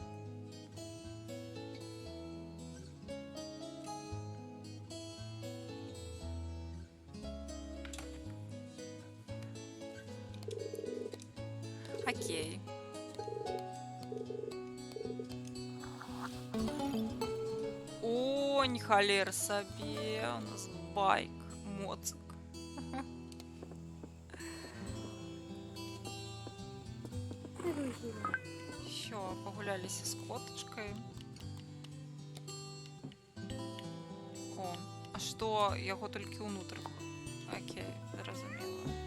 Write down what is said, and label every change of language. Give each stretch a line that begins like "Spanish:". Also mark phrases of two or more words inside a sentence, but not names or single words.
English: Окей.
Belarusian: Онь, халер сабе, у нас байк, моцик.
Russian: Все, погулялись с коточкой. О, а что?
Belarusian: Яго толькі ўнутр. Окей, зразумела.